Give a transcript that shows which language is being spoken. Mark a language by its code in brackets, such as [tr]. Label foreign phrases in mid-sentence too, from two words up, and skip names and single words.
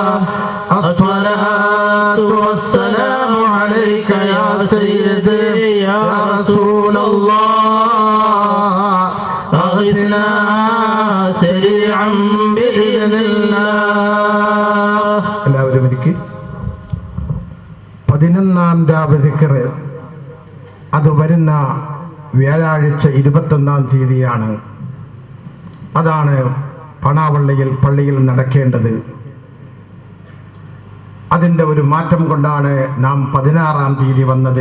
[ar] الصلاة والسلام عليك يا سيدي يا رسول الله أغثنا سريعا بإذن الله. [ml] എല്ലാവരും എനിക്ക് 11-ാം രാവ് ദിക്ർ അത് വരുന്ന വ്യാഴാഴ്ച 21-ാം തീയതിയാണ്. അതാണ് പണാവള്ളിയിൽ പള്ളിയിൽ നടക്കേണ്ടത്. അതിൻ്റെ ഒരു മാറ്റം കൊണ്ടാണ് നാം 16-ാം തീയതി വന്നത്.